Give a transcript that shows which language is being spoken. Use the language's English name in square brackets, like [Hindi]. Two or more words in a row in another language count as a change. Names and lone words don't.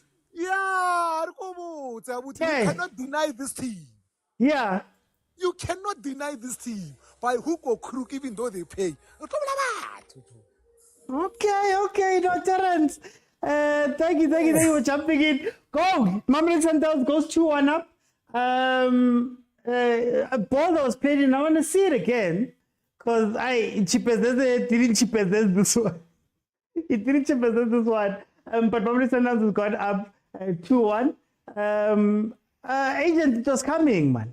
[English] You cannot deny this team. Yeah. You cannot deny this team by hook or crook, even though they pay. Okay, no, Terence. Thank you for jumping in. Go! Mamelodi Sundowns goes 2-1 up. A ball that was played in, I want to see it again. Because it didn't chip as this one. It didn't chip as this one. But Mamelodi Sundowns has gone up 2-1. Agent, it was coming, man.